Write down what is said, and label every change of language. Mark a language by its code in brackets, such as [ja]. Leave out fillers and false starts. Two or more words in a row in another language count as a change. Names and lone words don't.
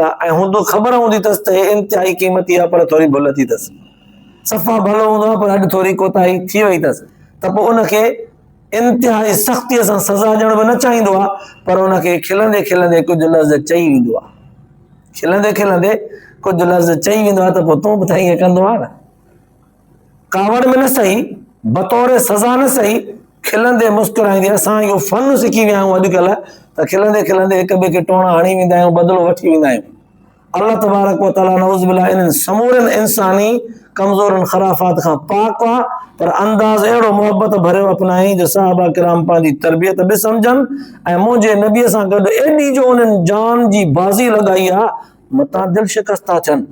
[sd] लाइ, ऐं हूंदो ख़बर हूंदी अथसि त हे इंतिहाई क़ीमती आहे पर थोरी भुल थी अथसि, सफ़ा भलो हूंदो आहे पर अॼु थोरी कोताही थी वई अथसि, त पोइ उनखे इंतिहाई सख़्तीअ सां सज़ा ॾियण बि न चाहींदो आहे, पर उनखे खिलंदे खिलंदे कुझु लफ़्ज़ चई वेंदो आहे, खिलंदे खिलंदे कुझु लफ़्ज़ चई वेंदो आहे, त पोइ तूं बि त ईअं कंदो आहे न, कावड़ में न सही, बतौर सज़ा न सही, खिलंदे मुस्कुराईंदे। असां इहो फन सिखी विया आहियूं अॼुकल्ह, त खिलंदे खिलंदे हिक ॿिए खे टोणा हणी वेंदा आहियूं, बदिलो वठी वेंदा आहियूं। [ar] الله تبارك وتعالى نعوذ بالله [sd] इन्हनि समूरनि इंसानी कमज़ोरनि ख़राफ़ात खां पाक आहे, पर अंदाज़ अहिड़ो मोहबत भरियो अपनाई जो सहाबा किराम पंहिंजी तरबियत बि सम्झनि ऐं मुंहिंजे नबीअ सां गॾु एॾी जो उन्हनि जान जी बाज़ी लॻाई आहे, मतां दिलि शिकस्त था थियनि।